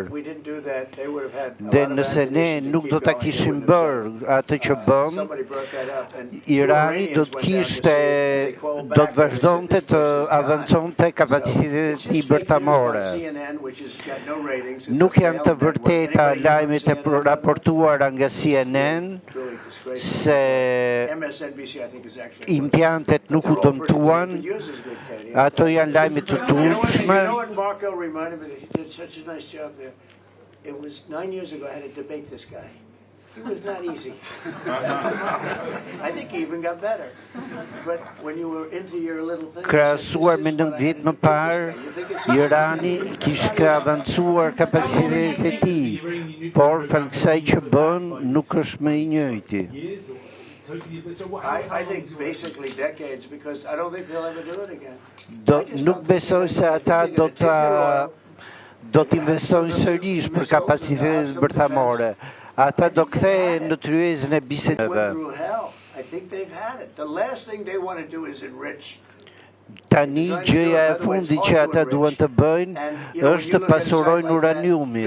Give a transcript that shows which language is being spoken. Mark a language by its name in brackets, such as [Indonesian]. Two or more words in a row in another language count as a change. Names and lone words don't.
[Albanian] Dhe nëse ne nuk do ta kishim bërë atë që bëm, Irani do të vazhdonte të avanconte kapaciteti bërthamore. Nuk janë të vërteta lajmet e raportuara nga CNN se impjantet nuk u dëmtuan, ato janë lajme të turpshme. [English] He was not easy. I think he even got better. But when you were into your little thing... [Albanian] Krahasuar me 9 vjet më parë, Irani kishte avancuar kapacitetet e tij, por falë kësaj që bën nuk është më I njëjti. [English] I think basically decades, because I don't think they'll ever do it again. [Albanian] Nuk besoj se ata do të investojnë sërish për kapacitetet bërthamore. Ata do kthehen në tryezën e bisedimeve. Tani gjëja e fundit që ata duan të bëjnë është të pasurojnë uraniumin.